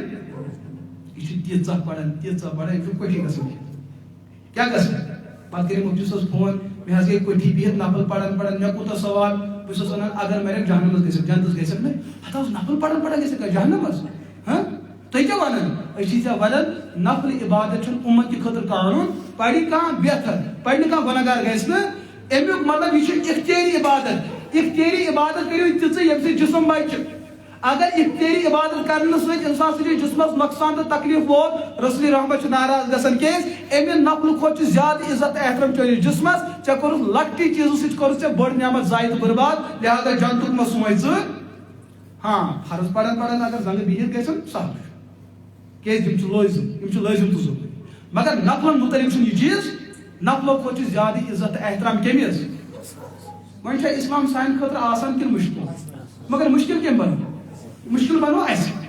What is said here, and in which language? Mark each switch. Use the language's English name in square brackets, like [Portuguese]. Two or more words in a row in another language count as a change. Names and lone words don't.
[Kashmiri] یہِ چھُ تیٖژاہ پران یہِ چھُ کوٹھی گژھان کیٛاہ گژھِ پتہٕ کٔرِو مُفتی صٲبس فون مےٚ حظ گٔے کوٹھی بِہِتھ نفل پران مےٚ کوٗتاہ سوال بہٕ چھُس وَنان اگر مرٮ۪کھ جہنمس گژھکھ جنتس گژھکھ نہٕ ہتھ حظ نفل پران گژھکھ جہنمس تُہۍ کیٛاہ وَنان أسۍ چھِ ژےٚ وَنان نفل عبادت چھُنہٕ اُمت خٲطرٕ قانوٗن پرِ کانٛہہ بہتر پرِ نہٕ کانٛہہ گۄناہگار گژھِ نہٕ امیُک مطلب یہ اختیاری عبادت اختیاری عبادت کرو تیژ یم سی جسم بچ اگر اختیاری عبادت کرنے ست انسان سٕنٛدِس جسمس نقصان تو تکلیف ووت رسول رحمت ناراض گژھان کیٛازِ امہِ نفل کھۄتہٕ زیادٕ عزت احترام چٲنِس جسمس ژےٚ کوٚرُتھ لۄکٹہِ چیٖزٕ سۭتۍ کوٚرُتھ ژےٚ بٔڑ نعمت ضایع تہٕ برباد لہذا جنتُک مہ سوٗنٛچ ژٕ ہاں فرض پران اگر زنٛگہٕ بِہِتھ گژھن سہل چھُ کیٛازِ یِم چھِ لٲزِم تہٕ ضروٗری مگر نفلن متعلق چھُنہٕ یہِ چیٖز نفلو کھۄتہٕ چھُ زیادٕ عزت احترام کٔمِس وۄنۍ چھا اسلام سانہِ خٲطرٕ آسان کِنہٕ مُشکل مگر مُشکل کٔمۍ بنو مُشکل بنو اَسہِ